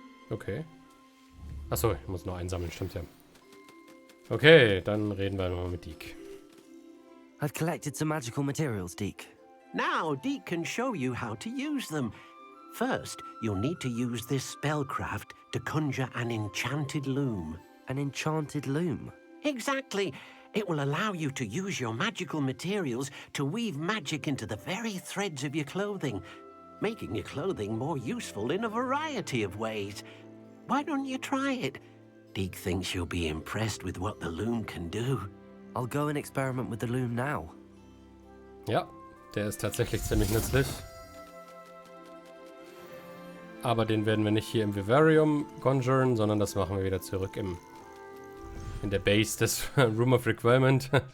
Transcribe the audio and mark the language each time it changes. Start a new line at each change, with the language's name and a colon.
German: Okay. Achso, ich muss noch einsammeln, stimmt ja. Okay, dann reden wir mal mit Deke.
English: I've collected some magical materials, Deke. Now, Deke can show you how to use them. First, you'll need to use this spellcraft to conjure an enchanted loom. An enchanted loom? Exactly. It will allow you to use your magical materials to weave magic into the very threads of your clothing, making your clothing more useful in a variety of ways. Why don't you try it? Deke thinks you'll be impressed with what the loom can do. I'll go and experiment with the loom now.
German: Ja, der ist tatsächlich ziemlich nützlich. Aber den werden wir nicht hier im Vivarium conjuren, sondern das machen wir wieder zurück in der Base des Room of Requirement.